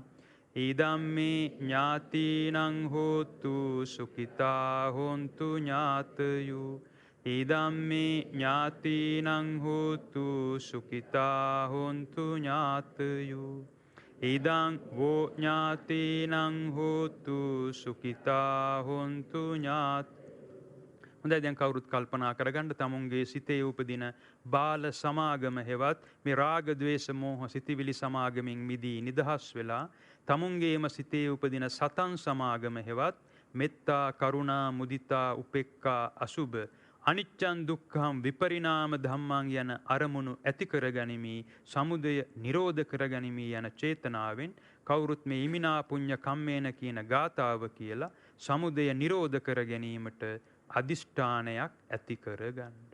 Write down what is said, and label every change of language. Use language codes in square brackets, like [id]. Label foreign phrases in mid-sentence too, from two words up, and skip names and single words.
[pi] ඉදම්මේ ඥාතිනං හෝතු සුඛිතා හොන්තු ඥාතයෝ. ඉදම්මේ ඥාතිනං හෝතු සුඛිතා හොන්තු ඥාතයෝ. ඉදං වෝ ඥාතිනං හෝතු සුඛිතා හොන්තු ඥාත. [si] හොඳයි, දැන් කවුරුත් කල්පනා කරගන්න තමුන්ගේ සිතේ උපදින බාල සමාගම හෙවත් මේ රාග ద్వේෂ මෝහ සිතිවිලි සමාගමින් මිදී නිදහස් වෙලා තමුන්ගේම සිතේ උපදින සතන් සමාගම හෙවත් [pi] මෙත්තා කරුණා මුදිතා උපේක්ඛා අසුබ අනිච්චං දුක්ඛං විපරිණාම ධම්මං [si] යන අරමුණු ඇති කරගනිමි, සමුදය නිරෝධ කරගනිමි යන චේතනාවෙන් කවුරුත් මේ [pi] ඉමිනා පුඤ්ඤ කම්මේන [si] කියන ගාතාව කියලා සමුදය නිරෝධ කර ගැනීමට අදිෂ්ඨානයක් ඇති කරගන්න.